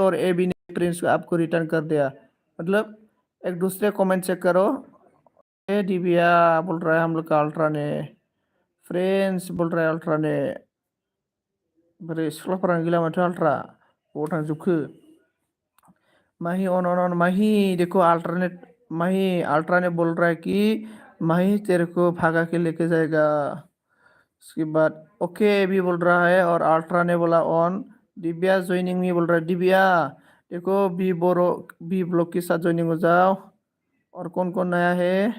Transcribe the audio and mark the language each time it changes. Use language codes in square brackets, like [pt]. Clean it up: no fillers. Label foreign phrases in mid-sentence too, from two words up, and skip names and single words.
[hi] और ए बी ने प्रिंस को आपको रिटर्न कर दिया मतलब एक दूसरे कमेंट चेक करो दिव्या बोल रहा है हम लोग का अल्ट्रा ने फ्रेंड्स बोल रहा है अल्ट्रा ने [brx] बोरै सिख्लाफोरानो गैला माथो अल्ट्रा बबाव थांजोबखो [hi] माही ऑन माही देखो अल्ट्रानेट माही अल्ट्रा ने बोल रहा है कि माही तेरे को भागा के लेके जाएगा उसके बाद ओके भी बोल रहा है और अल्ट्रा ने बोला ऑन दिव्या ज्वाइनिंग में बोल रहा है दिव्या देखो बी ब्लॉक के साथ ज्वाइनिंग हो जाओ और कौन कौन नया है